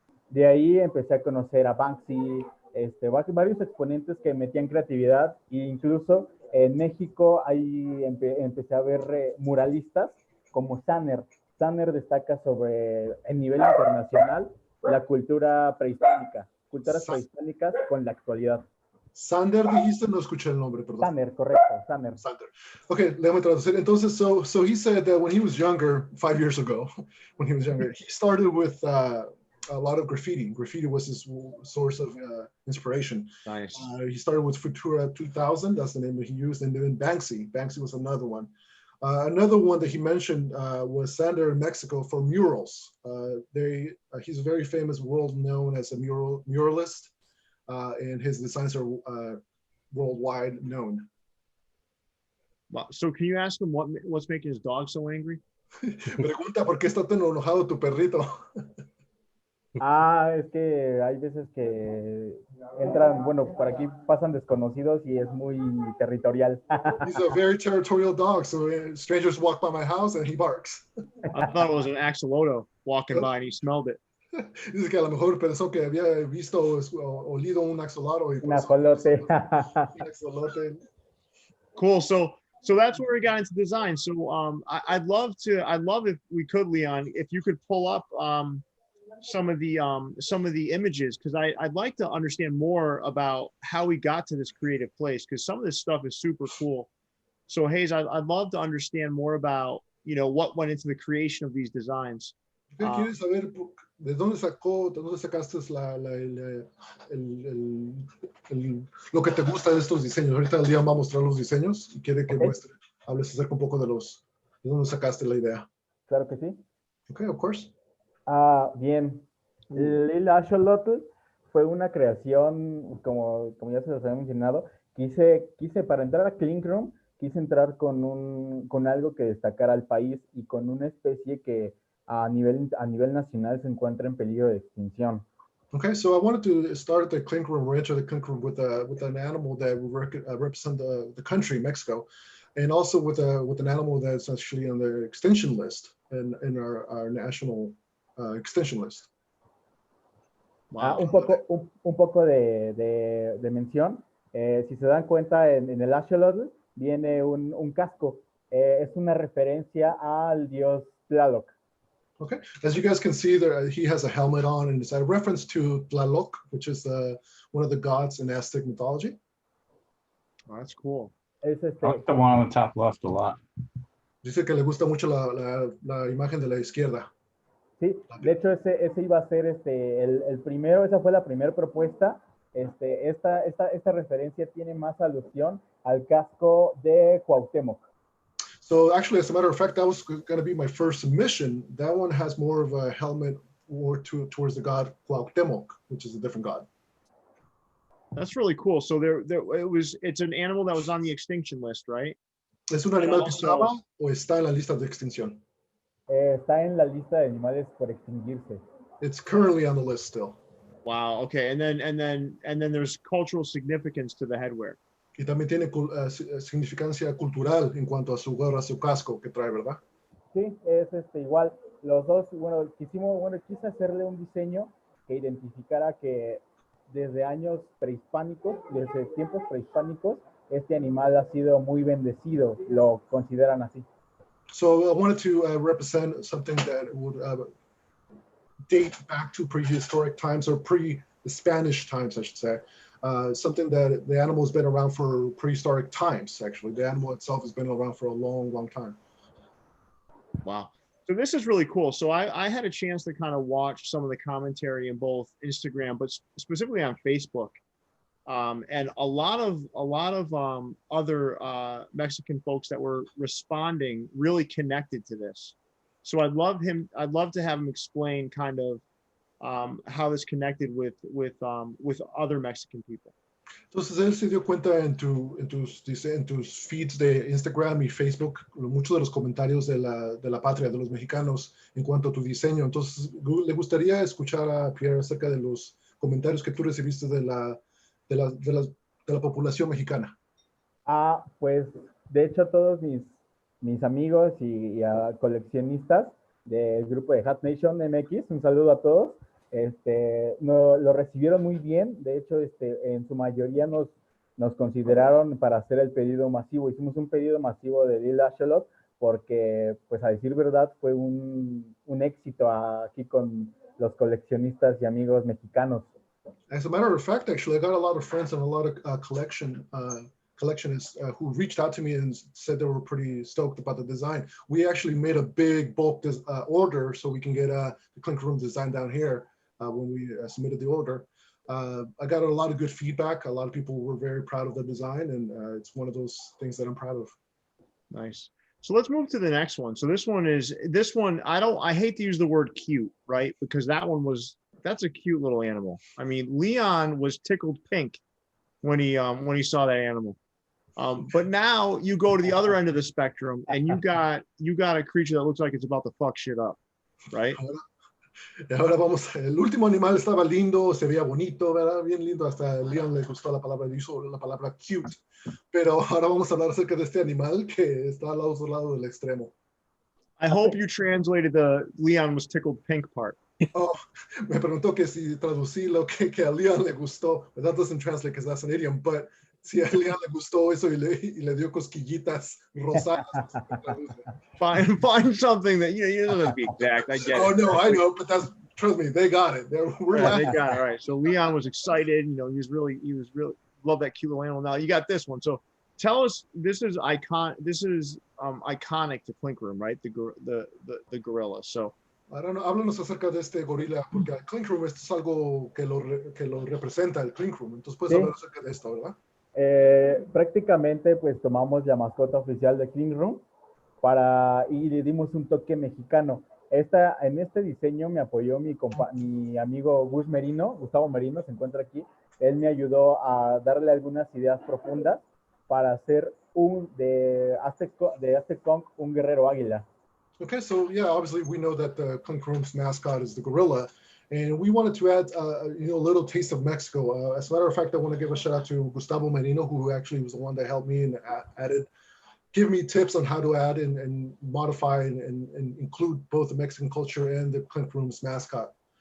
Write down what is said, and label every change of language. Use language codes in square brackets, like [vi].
[es] De ahí empecé a conocer a Banksy, varios exponentes que metían creatividad, e incluso en México ahí empecé a ver muralistas como Sanner. Sanner destaca sobre el nivel internacional la cultura prehispánica, culturas prehispánicas con la actualidad. Sander dijiste, no escuché el nombre, perdón. Sanner, correcto, Sanner. Sander. Okay, déjame traducir. Entonces, [en] so he said that when he was younger, 5 years ago, when he was younger, he started with a lot of graffiti. Graffiti was his source of inspiration. Nice. He started with Futura 2000, that's the name that he used, and then Banksy. Banksy was another one. Another one that he mentioned was Sander in Mexico for murals. He's a very famous, world known as a muralist. And his designs are worldwide known. Wow. So can you ask him what's making his dog so angry? [es] Pregunta por qué está tan enojado tu perrito. Es que hay veces que entran, bueno, por aquí pasan desconocidos y es muy territorial. [en] He's a very territorial dog, so strangers walk by my house and he barks. I thought it was an axolotl walking by and he smelled it. [es] Dice que a lo mejor pensó que había visto o olido un axolotl. Un ajolote. Un axolote. [en] Cool. So that's where we got into design. So I'd love if we could, Leon, if you could pull up some of the images, because I'd like to understand more about how we got to this creative place, because some of this stuff is super cool. So Hayes, I'd love to understand more about, what went into the creation of these designs. [es] ¿Qué quieres saber? ¿De dónde sacaste lo que te gusta de estos diseños? Ahorita el día va a mostrar los diseños y quiere que hables acerca un poco de dónde sacaste la idea. Claro que sí. [en] Okay, of course. [es] Bien. Lil Axolotl fue una creación, como ya se los había mencionado, quise para entrar a Clinker Room, quise entrar con algo que destacara al país y con una especie que a nivel nacional se encuentra en peligro de extinción. [en] Okay, so I wanted to start the Clinker Room, enter the Clinker Room with an animal that would represent the country, Mexico, and also with an animal that's actually on the extinction list in our national extinction list. Wow. [es] Un poco de mención. Si se dan cuenta, en el Axolotl viene un casco. Es una referencia al dios Tlaloc. [en] Okay, as you guys can see, there he has a helmet on, and it's a reference to Tlaloc, which is one of the gods in Aztec mythology. Oh, that's cool. I like the one on the top left a lot. [es] Dice que le gusta mucho la imagen de la izquierda. Sí, de hecho ese iba a ser el primero, esa fue la primera propuesta. Esta referencia tiene más alusión al casco de Cuauhtémoc. [en] So actually, as a matter of fact, that was going to be my first submission. That one has more of a helmet more towards the god Cuauhtémoc, which is a different god. That's really cool. So it's an animal that was on the extinction list, right? [es] ¿Es un animal que estaba o está en la lista de extinción? Está en la lista de animales por extinguirse. [en] It's currently on the list still. Wow. Okay. And then there's cultural significance to the headwear. [es] Y también tiene significancia cultural en cuanto a su gorra, su casco que trae, ¿verdad? Sí, es igual. Los dos, bueno, quise hacerle un diseño que identificara que desde años prehispánicos, desde tiempos prehispánicos, este animal ha sido muy bendecido, lo consideran así. [en] So I wanted to represent something that would date back to prehistoric times or pre-Spanish times, I should say. Something that the animal has been around for prehistoric times, actually. The animal itself has been around for a long, long time. Wow. So this is really cool. So I had a chance to kind of watch some of the commentary in both Instagram, but specifically on Facebook. And a lot of other Mexican folks that were responding really connected to this. So I'd love to have him explain kind of how this connected with other Mexican people. [es] Entonces él se dio cuenta en tus feeds de Instagram y Facebook, muchos de los comentarios de la patria, de los mexicanos, en cuanto a tu diseño. Entonces le gustaría escuchar a Pierre acerca de los comentarios que tú recibiste de la población mexicana. Pues de hecho todos mis amigos y coleccionistas del grupo de Hat Nation MX, un saludo a todos. Lo recibieron muy bien. De hecho, en su mayoría nos consideraron para hacer el pedido masivo. Hicimos un pedido masivo de Lil Axolot porque, pues a decir verdad, fue un éxito aquí con los coleccionistas y amigos mexicanos. [en] As a matter of fact, actually, I got a lot of friends and a lot of collectionists who reached out to me and said they were pretty stoked about the design. We actually made a big bulk order so we can get the Clinker Room design down here when we submitted the order. I got a lot of good feedback. A lot of people were very proud of the design, and it's one of those things that I'm proud of. Nice. So let's move to the next one. So this one, I hate to use the word cute, right? Because that's a cute little animal. I mean, Leon was tickled pink when he saw that animal. But now you go to the other end of the spectrum and you got a creature that looks like it's about to fuck shit up, right? [es] Y ahora vamos, el último animal estaba lindo, se veía bonito, ¿verdad? Bien lindo, hasta a Leon le gustó la palabra, hizo la palabra cute. Pero ahora vamos a hablar acerca de este animal que está al otro lado del extremo. [en] I hope you translated the Leon was tickled pink part. [es] Oh, me preguntó que si traducí lo que a Leon le gustó. [en] But that doesn't translate because that's an idiom, but [es] si a Leon le gustó eso y le dio cosquillitas rosadas. [en] Find something that you don't have to be exact. I get it. Oh no, I know, but trust me, they got it. They got it. All right. So Leon was excited. You know, he was really love that cute little animal. Now you got this one. So tell us, this is iconic to Clinker Room, right? The gorilla. So [es] háblanos acerca de este gorila, porque el Clinker Room es algo que lo representa el Clinker Room. Entonces puedes hablar acerca de esto, ¿verdad? Prácticamente pues tomamos la mascota oficial de Clinker Room y le dimos un toque mexicano. En este diseño me apoyó mi amigo Gustavo Merino, se encuentra aquí. Él me ayudó a darle algunas ideas profundas para hacer de Aztec Kong un guerrero águila. [en] Okay, so yeah, obviously we know that the Clinker Room's mascot is the gorilla, and we wanted to add a little taste of Mexico. As a matter of fact, I want to give a shout out to Gustavo Merino, who actually was the one that helped me and give me tips on how to add and modify and include both the Mexican culture and the Clinker Room's mascot.